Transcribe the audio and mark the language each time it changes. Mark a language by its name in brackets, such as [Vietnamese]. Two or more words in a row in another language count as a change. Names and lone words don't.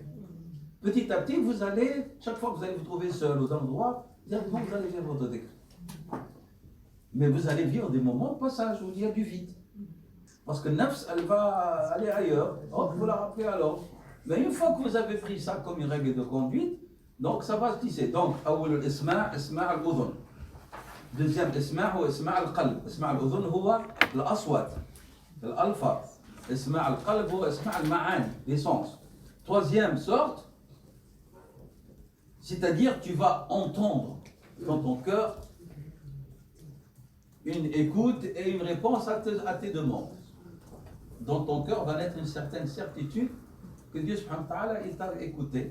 [French] Petit à petit, vous allez, chaque fois que vous allez vous trouver seul aux endroits, directement vous allez vivre votre dhikr. Mais vous allez vivre des moments de passage où il y a du vide. Parce que nafs, elle va aller ailleurs. Oh, vous la rappelez alors. Mais une fois que vous avez pris ça comme une règle de conduite, donc ça va se tisser. Donc, [Arabic] أول الإسماع الأذن. [French] Deuxième isma' ou [Arabic] إسماع القلب. إسماع الأذن هو الأصوات، الألفاظ. إسماع القلب هو إسماع المعاني, [French] les sens. Troisième sorte, c'est-à-dire tu vas entendre dans ton cœur une écoute et une réponse à tes demandes. Dans ton cœur va naître une certaine certitude que Dieu [Arabic] سبحانه وتعالى [French] t'a écouté.